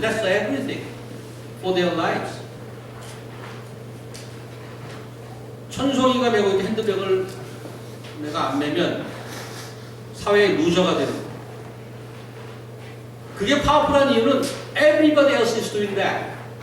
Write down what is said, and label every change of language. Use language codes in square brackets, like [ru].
[en] That's everything for their lives. [ko] 천송이가 메고 있는 핸드백을 내가 안 메면 사회의 루저가 되는 거예요. 그게 파워풀한 이유는 [en] everybody else is doing that.